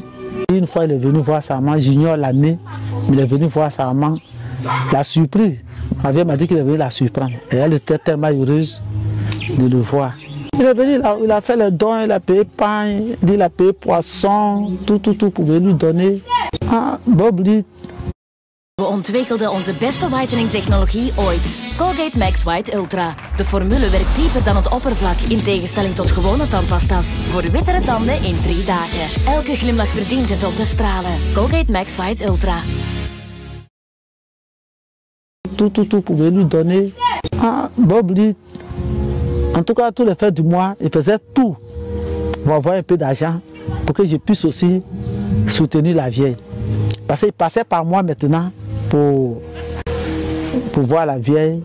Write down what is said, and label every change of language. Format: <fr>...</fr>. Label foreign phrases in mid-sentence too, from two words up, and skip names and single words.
<fr>Une fois, il est venu voir sa maman, j'ignore l'année, mais il est venu voir sa maman. La surprise. Ma vieille m'a dit qu'il est venu la surprendre. Et elle était tellement heureuse de le voir. Il est venu, il a fait les dons, il a payé pain, il a payé poisson, tout pour lui donner. Ah, Bob Lee.</fr> <nl>We ontwikkelden onze beste whitening technologie ooit. Colgate Max White Ultra. De formule werkt dieper dan het oppervlak in tegenstelling tot gewone tandpasta's. Voor wittere tanden in 3 dagen. Elke glimlach verdient het om te stralen. Colgate Max White Ultra.</nl> <fr>Tout pouvait lui donner. Ah, Bob Lee, en tout cas, tous les fins du mois, il faisait tout pour avoir un peu d'argent pour que je puisse aussi soutenir la vieille. Parce qu'il passait par moi maintenant pour voir la vieille.</fr>